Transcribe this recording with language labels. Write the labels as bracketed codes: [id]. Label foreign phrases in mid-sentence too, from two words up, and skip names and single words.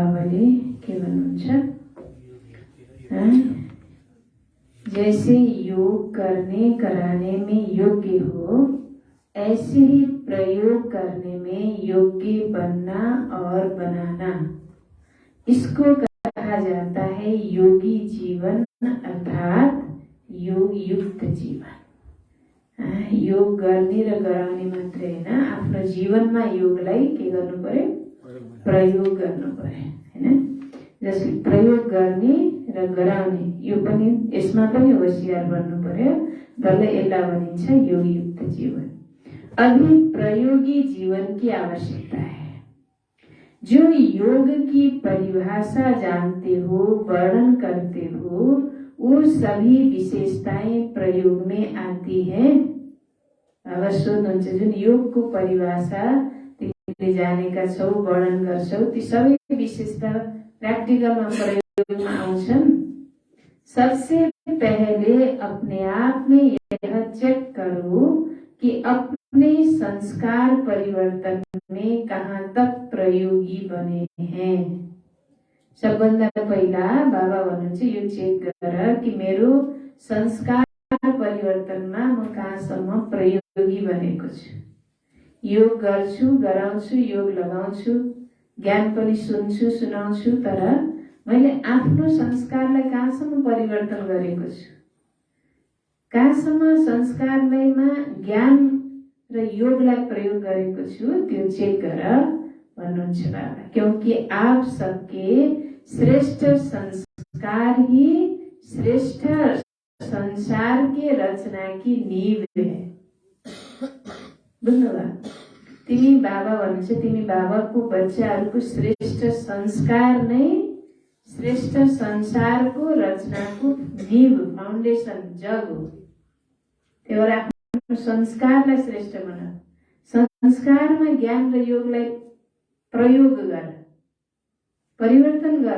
[ne] अगाडि के भन्नुहुन्छ, [hi] जैसे योग करने कराने में योग्य हो, ऐसे ही प्रयोग करने में योग्य बनना और बनाना, इसको कहा जाता है योगी जीवन अर्थात योग युक्त जीवन। [ne] योग गर्ने र गराउने मात्रै हैन, आफ्नो जीवनमा योगलाई के गर्नु पर्यो, प्रयोग गर्नु पर्यो हैन। जसले प्रयोग गर्ने र गराउने, यो पनि यसमा पनि होशियार बन्नु पर्यो, जसलाई यसलाई भनिन्छ योग युक्त जीवन। [hi] अभी प्रयोगी जीवन की आवश्यकता है। जो योग की परिभाषा जानते हो, वर्णन करते हो, वो सभी विशेषताएं प्रयोग में आती है। [ne] अब सोध्नुहुन्छ, जुन योगको परिभाषा तिमीले जानेका छौ, वर्णन गर्छौ, ती सबै विशेषता प्रैक्टिकलमा प्रयोगमा आउँछन्। [hi] सबसे पहले अपने आप में यह चेक करो कि अपने संस्कार परिवर्तन में कहाँ तक प्रयोगी बने हैं। [ne] सबभन्दा पहिला बाबा भन्नुहुन्छ यो चेक गर कि मेरो संस्कार परिवर्तनमा म कहाँसम्म प्रयोगी बनेको छु। योग गर्छु, गराउँछु, योग लगाउँछु, ज्ञान पनि सुन्छु, सुनाउँछु, तर मैले आफ्नो संस्कारलाई कहाँसम्म परिवर्तन गरेको छु, कहाँसम्म संस्कारलैमा ज्ञान र योगलाई प्रयोग गरेको छु, त्यो चेक गर भन्नुहुन्छ बाबा। [hi] क्योंकि आप सबके श्रेष्ठ संस्कार ही श्रेष्ठ संसार के रचना की नींव है। [ne] बुझ्नुभयो? तिमी बाबा भन्नुहुन्छ, तिमी बाबाको बच्चाहरूको श्रेष्ठ संस्कार नै श्रेष्ठ संसारको रचनाको नींव, फाउन्डेसन, जग हो। त्यही भएर आफ्नो संस्कारलाई श्रेष्ठ बना, संस्कारमा ज्ञान र योगलाई प्रयोग गर, परिवर्तन गर।